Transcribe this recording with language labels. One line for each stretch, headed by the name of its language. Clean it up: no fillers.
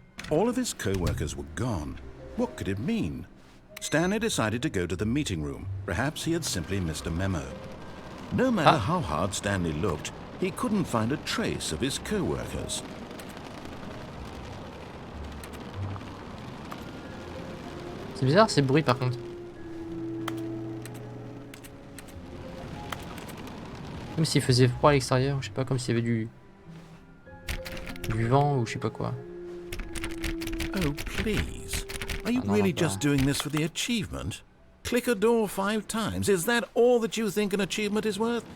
English: All of his co-workers were gone. What could it mean? Stanley decided to go to the meeting room. Perhaps he had simply missed a memo. No matter how hard Stanley looked, he couldn't find a trace of his co-workers.
French: C'est bizarre ces bruits par contre. Comme s'il faisait froid à l'extérieur, je sais pas, comme s'il y avait du vent ou je sais pas quoi.
English: Oh, please. Are you really just doing this for the achievement? Click a door 5 times. Is that all that you think an achievement is worth?